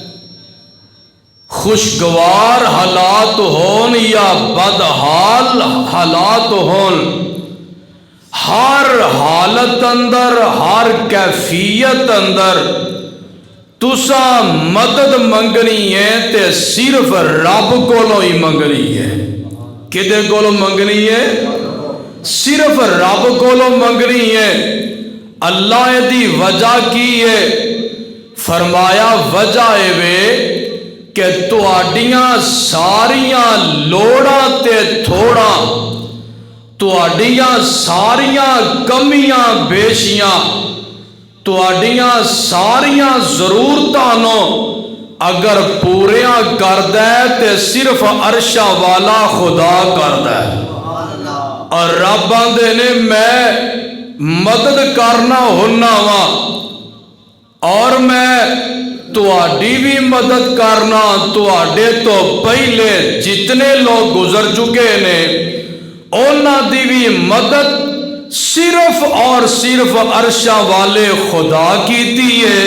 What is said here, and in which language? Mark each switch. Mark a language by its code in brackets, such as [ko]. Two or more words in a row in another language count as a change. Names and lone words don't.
[pa] خوشگوار حالات ہون یا بدحال حالات ہون، ہر حالت اندر، ہر کیفیت اندر تساں مدد منگنی ہے تے صرف رب کولوں ہی منگنی ہے۔ کدے کولوں منگنی ہے؟ صرف رب کولوں منگنی ہے۔ اللہ دی وجہ کی ہے؟ فرمایا وجہ اے کہ تواڈیاں ساریاں لوڑاں تے تھوڑاں، تواڈیاں ساریاں کمیاں بیشیاں، تواڈیاں ساریاں ضرورتاں نو اگر پوریاں کردہ ہے تے صرف عرشہ والا خدا کردہ ہے۔ اور رب آندے نے میں مدد کرنا ہونا وا، اور میں تواڈی بھی مدد کرنا، تواڈے تو پہلے جتنے لوگ گزر چکے نے انہاں دی بھی مدد صرف اور صرف عرشہ والے خدا کیتی ہے۔